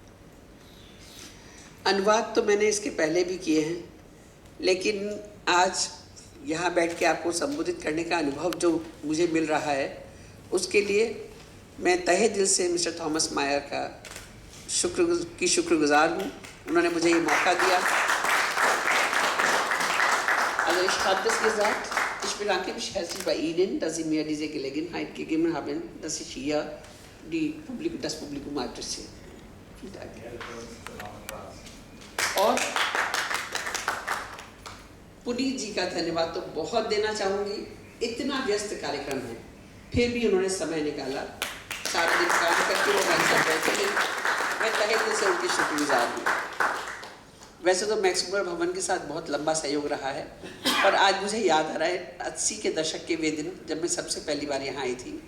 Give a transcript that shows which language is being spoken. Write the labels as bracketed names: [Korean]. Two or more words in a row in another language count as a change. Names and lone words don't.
[Hindi] अनुवाद तो मैंने इसके पहले भी किए हैं, लेकिन आज यहाँ बैठ के आपको संबोधित करने का अनुभव जो मुझे मिल रहा है, उसके लिए मैं तहे दिल से मिस्टर थॉमस मायर का शुक्रगुजार हूँ। उन्होंने मुझे ये मौका दिया। [German] Also ich habe das gesagt, ich bedanke mich herzlich bei Ihnen, dass Sie mir diese Gelegenheit gegeben haben, dass ich hier das Publikum adressiere. Vielen Dank. [Hindi] और पुनीत जी का धन्यवाद तो बहुत देना चाहूँगी। इतना व्यस्त कार्यक्रम है, फिर भी उन्होंने समय निकाला, सारा दिन काम करके वो हमारे साथ बैठे थे। मैं तहे दिल से उनकी शुक्रगुजार हूँ। वैसे तो मैक्समोर भवन के साथ बहुत लंबा सहयोग रहा है, पर आज मुझे याद आ रहा है 80 के दशक के वे दिन जब मैं सबसे पहली बार यहाँ आई थी।